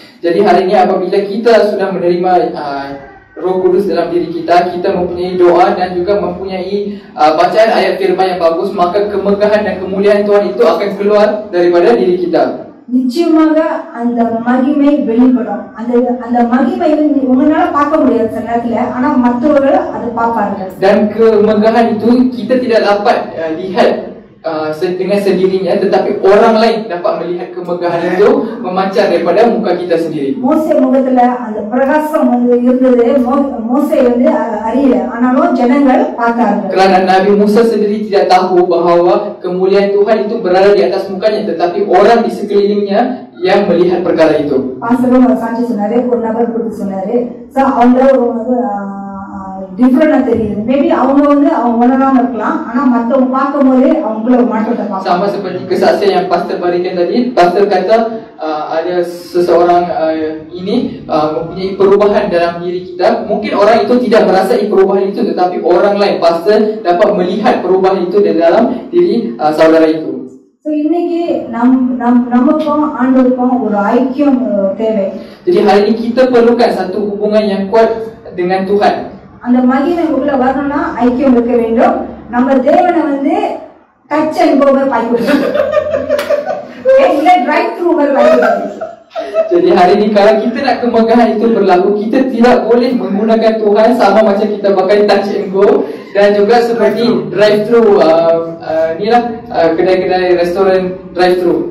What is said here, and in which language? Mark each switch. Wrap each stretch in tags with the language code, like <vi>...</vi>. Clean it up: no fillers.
<ms>Jadi hari ini apabila kita sudah menerima Roh Kudus dalam diri kita, kita mempunyai doa dan juga mempunyai bacaan ayat firman yang bagus, maka kemegahan dan kemuliaan Tuhan itu akan keluar daripada diri kita.</ms> <ta>நிச்சயமாக அந்த மகிமை வெளிப்படும். அந்த அந்த மகிமை உங்களால பார்க்க முடியாது சில நேரத்துல, ஆனா மற்றவர்கள் அதை பார்ப்பார்கள்.</ta> <ms>Dan kemegahan itu kita tidak dapat lihat dengan sendirinya, tetapi orang lain dapat melihat kemegahan itu memancar daripada muka kita sendiri.</ms> <ta>மோசே முகத்துல அந்த பிரகாசம் வந்து இருந்தது. மோசே வந்து அறியல, ஆனாலும் ஜனங்கள் பார்த்தார்கள்.</ta> <ms>Kerana Nabi Musa sendiri tidak tahu bahawa kemuliaan Tuhan itu berada di atas mukanya, tetapi orang di sekelilingnya yang melihat perkara itu.</ms> <ta>பாஸ்டரும் சாட்சி சொன்னாரு, ஒரு நபர் கொடுத்து சொன்னாரு. சோ அவங்க வந்து டிஃபரண்டா தெரியுது. மேபி அவங்க வந்து அவங்க உணராம இருக்கலாம், ஆனா மத்தவங்க பார்க்கும்போது அவங்கள ஒரு மாற்றத்தை பார்ப்பாங்க.</ta> <ms>Sama seperti kesaksian yang pastor berikan tadi, pastor kata ada seseorang ini mempunyai perubahan dalam diri kita. Mungkin orang itu tidak merasai perubahan itu, tetapi orang lain, pastor, dapat melihat perubahan itu di dalam diri saudara itu.</ms> <ta>So இன்னைக்கு நமக்கும் ஆண்டவருக்கும் ஒரு ஐக்கியம் தேவை.</ta> <ms>Jadi hari ini kita perlukan satu hubungan yang kuat dengan Tuhan.</ms> <ta>அந்த மகிமை உள்ள வரணும்னா ஐக்கியம் இருக்க வேண்டும். நம்ம தேவனை வந்து டச் அண்ட் கோ மாதிரி பாய்க்கணும், இல்ல டிரைவ் த்ரூ மாதிரி பாய்க்கணும்.</ta> <ms>Jadi hari ini kalau kita nak kemegahan itu berlaku, kita tidak boleh menggunakan Tuhan sama macam kita pakai touch and go dan juga seperti drive thru ni lah kedai-kedai restoran drive thru.</ms>